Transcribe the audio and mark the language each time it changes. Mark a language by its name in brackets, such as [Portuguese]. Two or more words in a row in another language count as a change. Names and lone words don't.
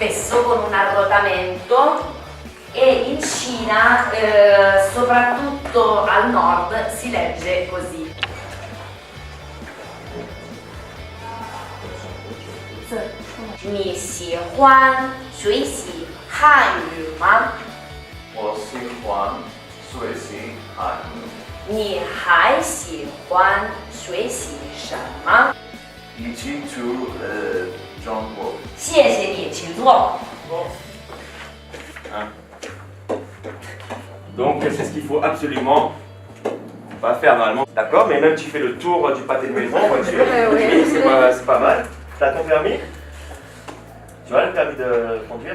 [Italian] spesso con un arrotamento e in Cina, soprattutto al nord, si legge così. [Chinese] 你喜欢学习汉语吗？我喜欢学习汉语。你还喜欢学习什么？一起去中国。谢谢你，请坐。 [French] Donc c'est ce qu'il faut absolument pas faire normalement. D'accord, mais même tu fais le tour du pâté de maison en voiture. Oui, c'est pas mal. T'as ton permis? Tu as le permis de conduire?